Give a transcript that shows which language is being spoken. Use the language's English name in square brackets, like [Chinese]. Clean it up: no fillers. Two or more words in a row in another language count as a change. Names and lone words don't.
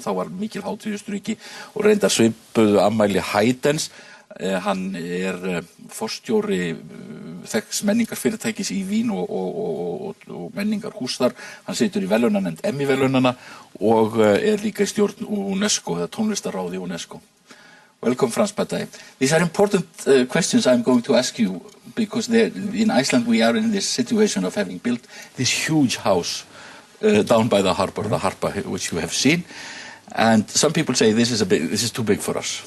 [Icelandic] Þá var mikil hátíð í Austurríki og reyndar svipuðu afmæli Haydns. Hann forstjóri þekks menningarfyrirtækis í Vín og menningarhús þar. Hann situr í verðlaunanefnd Emmy-verðlaunanna og líka í stjórn UNESCO, eða tónlistarráði UNESCO. [English] Welcome, Franz Pattei. These are important questions I'm going to ask you because in Iceland we are in this situation of having built this huge house down by the harbor, which you have seen. And some people say this is too big for us.